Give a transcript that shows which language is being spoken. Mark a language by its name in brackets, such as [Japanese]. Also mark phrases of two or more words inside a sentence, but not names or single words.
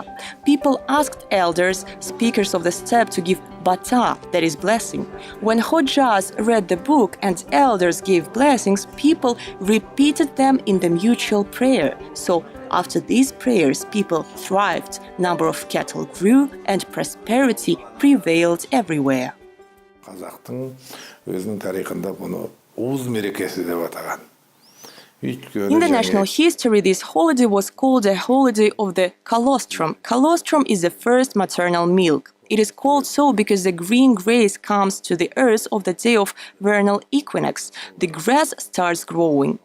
[English] People asked elders, speakers of the steppe, to give bata, that is, blessing. When Hoxhas read the book and elders gave blessings, people repeated them in the mutual prayer. So, after these prayers, people thrived, number of cattle grew, and prosperity prevailed everywhere. [Kazakh] Қазақтың өзінің тарихында бұны уыз мерекесі деп атаған. [English] In the national history, this holiday was called a holiday of the colostrum. Colostrum is the first maternal milk. It is called so because the green grass comes to the earth of the day of vernal equinox. The grass starts growing.